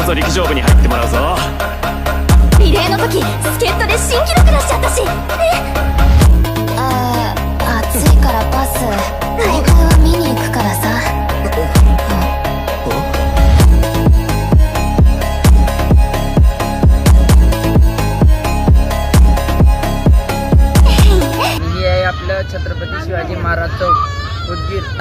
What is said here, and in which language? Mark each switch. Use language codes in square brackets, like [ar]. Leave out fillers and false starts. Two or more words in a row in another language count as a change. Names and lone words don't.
[ja] 勝負に入ってもらうぞ。リレーの時助っ人で新記録出しちゃったし。暑いからパス。大会は見に行くからさ。 [mr] हे आहे आपलं छत्रपती शिवाजी महाराज चौक उदगीर.